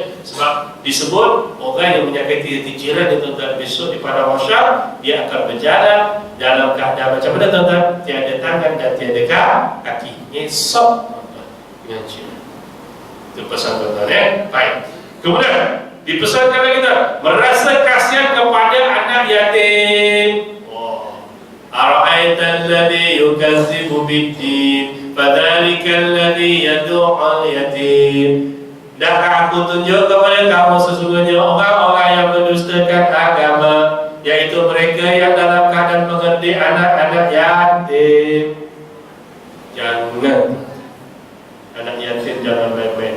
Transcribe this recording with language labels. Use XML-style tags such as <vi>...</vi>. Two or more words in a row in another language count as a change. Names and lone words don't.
<ms>Sebab disebut orang yang menyakiti hati jiran itu tuan-tuan, besok di padang mahsyar dia akan berjalan dalam keadaan macam mana tuan-tuan? Tiada tangan dan tiada kaki. Esok dengan jiran. Itu pesan tuan-tuan ya. Baik. Kemudian dipesankan lagi kita merasa kasihan kepada anak yatim.</ms> <ar>أرأيت الذي يكذب بالدين فذلك الذي يدع اليتيم.</ar> <ms>Dakkah aku tunjuk kepada kamu sesungguhnya orang-orang yang mendustakan agama, yaitu mereka yang dalam keadaan mengerti anak-anak yatim. Jangan anak yatim, jangan main-main.</ms>